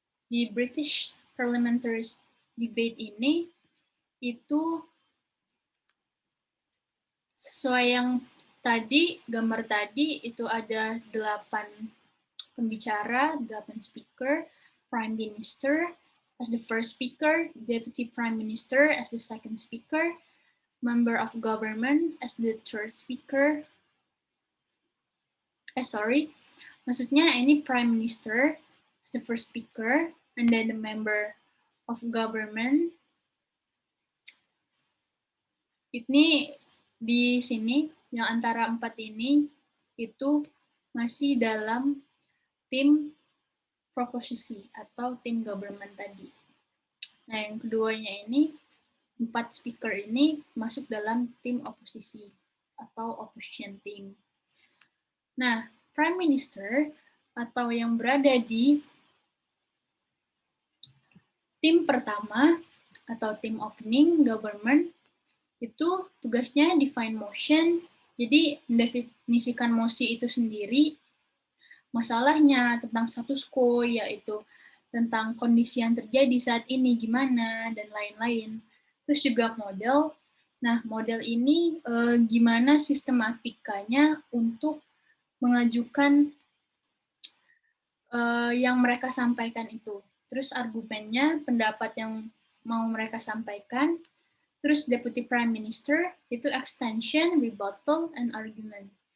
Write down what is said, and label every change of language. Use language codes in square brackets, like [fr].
[en] Di British Parliamentary Debate [id] ini itu sesuai yang tadi, gambar tadi itu ada 8 pembicara, [en] 8 speaker, Prime Minister as the first speaker, Deputy Prime Minister as the second speaker, Member of Government as the third speaker. [id] Maksudnya ini [en] Prime Minister as the first speaker, and then the Member of Government. [id] Ini di sini yang antara 4 ini itu masih dalam tim proposisi atau tim government tadi. Nah, yang keduanya ini 4 speaker ini masuk dalam tim oposisi atau [en] opposition team. [id] Nah, Prime Minister atau yang berada di tim pertama atau tim opening government itu tugasnya [en] define motion, [id] jadi mendefinisikan mosi itu sendiri, masalahnya tentang status quo, yaitu tentang kondisi yang terjadi saat ini gimana, dan lain-lain. Terus juga model. Nah, model ini gimana sistematikanya untuk mengajukan yang mereka sampaikan itu. Terus argumennya, pendapat yang mau mereka sampaikan. Terus [en] Deputy Prime Minister [id] itu [en] extension, rebuttal, and argument.